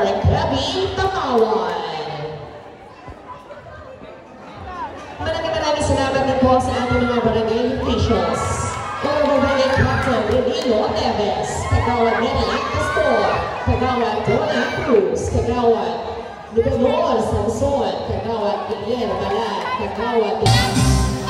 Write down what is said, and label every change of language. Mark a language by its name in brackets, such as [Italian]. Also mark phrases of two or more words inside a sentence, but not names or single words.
[Filipino] Gabi Takawan. Maraming salamat din po sa ating mga barangay officials. Overburning Captain Renilo Neves, Kagawad Neriac Pastor, Kagawad Donna Cruz, Kagawad Nicolor Samson, Kagawad Guillermo Balan, Kagawad